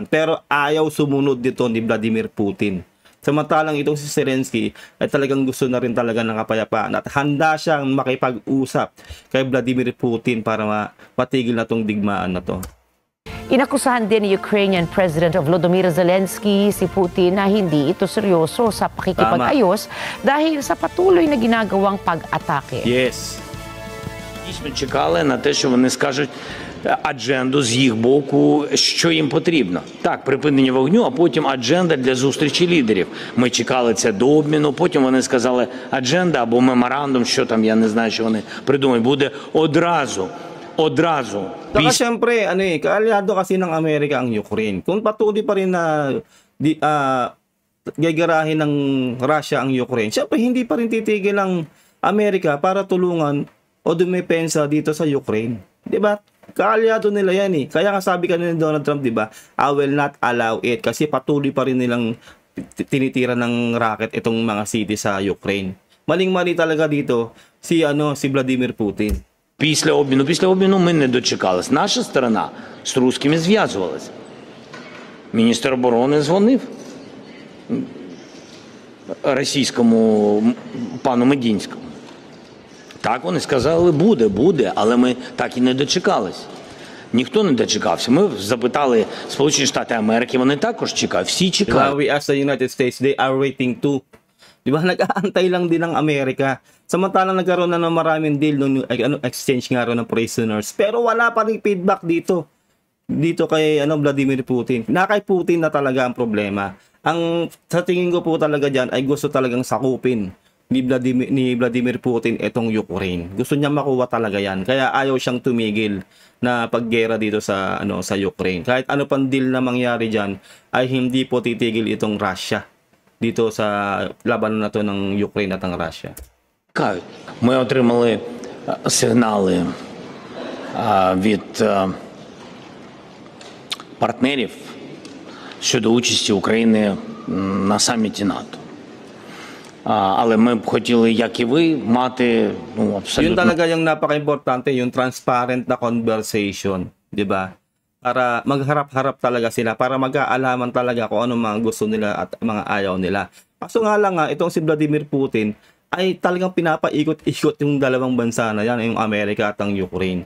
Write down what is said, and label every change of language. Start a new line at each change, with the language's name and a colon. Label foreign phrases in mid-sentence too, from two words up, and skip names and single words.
Filipino: Pero ayaw sumunod dito ni Vladimir Putin. Samantalang itong si Zelensky ay talagang gusto na rin talaga ng kapayapaan at handa siyang makipag-usap kay Vladimir Putin para matigil na itong digmaan na to. Inakusahan din ni Ukrainian President Volodymyr Zelensky si Putin na hindi ito seryoso sa pakikipag-ayos dahil sa patuloy na ginagawang pag-atake.
English: Yes.
Ukrainian: Дійсно чекали на те, що вони скажуть адженду з їх боку, що їм потрібно. Так, припинення вогню, а потім адженда для зустрічі лідерів. Ми чекали це до обміну, потім вони сказали адженда або меморандум, що там, я не знаю, що вони придумають, буде одразу.
Filipino: Saka syempre, kaalyado kasi ng Amerika ang Ukraine. Kung patuloy pa rin na gagarahin ng Russia ang Ukraine, syempre hindi pa rin titigil ang Amerika para tulungan o dumepensa dito sa Ukraine. 'Di ba? Kaalyado nila yan Kaya nga sabi kanina ni Donald Trump, 'di ba?
English: I will not allow it
Filipino: kasi patuloy pa rin nilang tinitira ng rocket itong mga city sa Ukraine. Maling-mali talaga dito si Vladimir Putin.
Ukrainian: Після обміну ми не дочекались. Наша сторона з русскими зв'язувалася. Міністр оборони дзвонив російському пану Медінському. Так, вони сказали, буде, але ми так і не дочекались. Ніхто не дочекався. Ми запитали Сполучені Штати Америки, вони також чекають, всі чекають.
English: We asked the United States, they are waiting too.
Filipino: Di ba? Nag-aantay lang din ng Amerika. Samantalang nagkaroon na ng maraming deal, exchange nga rin ng prisoners. Pero wala pa rin feedback dito kay Vladimir Putin. Kay Putin na talaga ang problema. Sa tingin ko po talaga dyan ay gusto talagang sakupin ni Vladimir Putin itong Ukraine. Gusto niya makuha talaga yan. Kaya ayaw siyang tumigil na paggera dito sa sa Ukraine. Kahit ano pang deal na mangyari diyan ay hindi po titigil itong Russia dito sa labanan na to ng Ukraine at ng Russia.
Ukrainian: Ми отримали сигнали від партнерів щодо участі України на саміті НАТО. Але ми б хотіли, як і ви, мати
Filipino: Yun
Ukrainian: абсолютно
Filipino: talaga yung napaka-importante, yung transparent na conversation, 'di ba? Para magharap-harap talaga sila, para mag-aalaman talaga kung ano mga gusto nila at mga ayaw nila. Kaso nga lang itong si Vladimir Putin ay talagang pinapaikot-ikot yung dalawang bansa na yan, yung Amerika at ang Ukraine.